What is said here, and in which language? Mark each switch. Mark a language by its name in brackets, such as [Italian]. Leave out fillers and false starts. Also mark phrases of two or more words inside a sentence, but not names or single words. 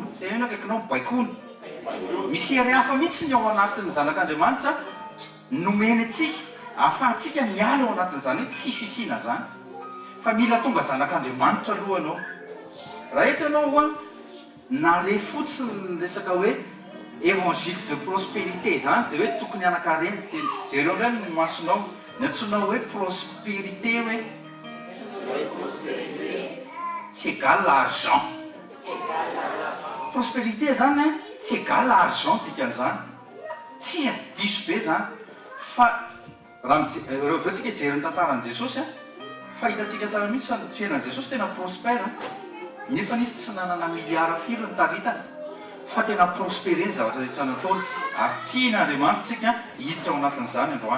[Malagasy] Tenena akaikinao baikony. Misy hery hafa mihitsy ny ao anatin'ny zanak'Andriamanitra nomeny atsika ahafahantsika miala ao anatin'izany hoe tsy fisiana zany fa mila tonga zanak'Andriamanitra aloha ianao. Raha eto ianao a nare fotsiny ny resaka hoe [French] évangile de prospérité [Malagasy] zany dia hoe tokony anakarena. Zareo indray ny masonao ny antsoinao hoe prospérité hoe tsy [French] égale l'argent. [Malagasy] Prospérité zany tsy [French] égale l'argent [Malagasy] dikan'izany tsy adiso be zany fa raha rehefa jery ny tantaran'i Jesosy a fa hitantsika tsara mihitsy fa ny fiainan'i Jesosy tena prospère nefa izy tsy nanana miliara firy ny taritany fa tena prospéré ny zavatra rehetra nataony ary tian'Andriamanitra tsika hiditra ao anatin'izany androany.